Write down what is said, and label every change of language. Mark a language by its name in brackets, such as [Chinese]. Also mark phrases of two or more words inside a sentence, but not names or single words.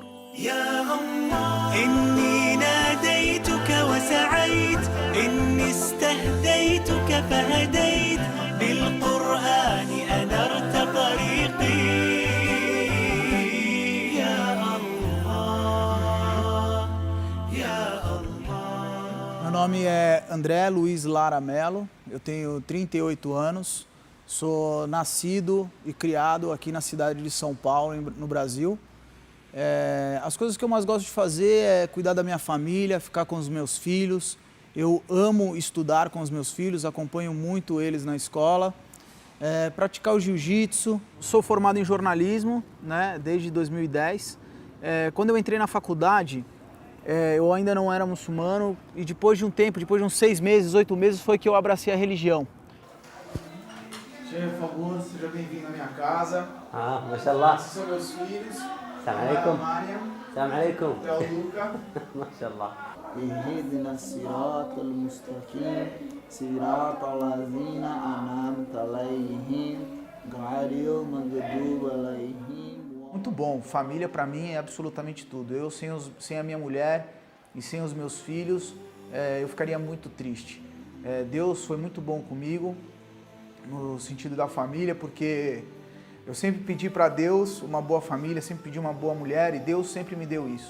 [Arabic] يا الله إني ناديتك وسعيت، إني استهديتك فهديت، بالقرآن أنرت طريقي. يا الله يا الله. [Portuguese] Meu nome é André Luiz Lara Melo, eu tenho 38 anos, sou nascido e criado aqui na cidade de São Paulo, no Brasil. As coisas que eu mais gosto de fazer é cuidar da minha família, ficar com os meus filhos. Eu amo estudar com os meus filhos, acompanho muito eles na escola. Praticar o jiu-jitsu. Sou formado em jornalismo, né, desde 2010. Quando eu entrei na faculdade, eu ainda não era muçulmano e depois de um tempo, depois de uns 6 meses, 8 meses, foi que eu abracei a religião. Por favor, seja bem-vindo à minha casa. Mashallah. Esses são meus filhos. [Arabic] سلام عليكم. Mariam. سلام عليكم. Theo Luca. Mashallah. اهدنا الصراط المستقيم صراط الذين أنعمت عليهم غير المغضوب عليهم. [Portuguese] Muito bom. Família para mim é absolutamente tudo. Eu sem a minha mulher e sem os meus filhos, eu ficaria muito triste. Deus foi muito bom comigo no sentido da família, porque eu sempre pedi para Deus uma boa família, sempre pedi uma boa mulher e Deus sempre me deu isso.